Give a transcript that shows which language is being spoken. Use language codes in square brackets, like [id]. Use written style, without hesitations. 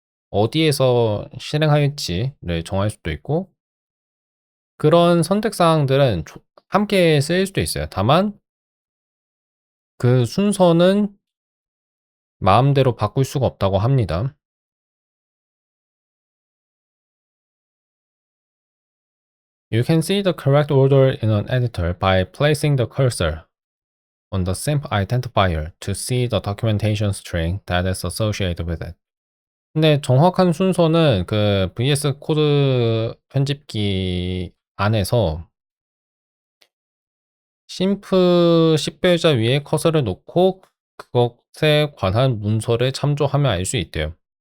[ko] 어디에서 실행할지를 정할 수도 있고 그런 선택 사항들은 함께 쓰일 수도 있어요. 다만 그 순서는 마음대로 바꿀 수가 없다고 합니다. [en] You can see the correct order in an editor by placing the cursor on the SIMP identifier to see the documentation string that is associated with it. [ko] 근데 정확한 순서는 그 VS 코드 편집기 안에서 심프 식별자 위에 커서를 놓고 그것에 관한 문서를 참조하면 알 수 있대요.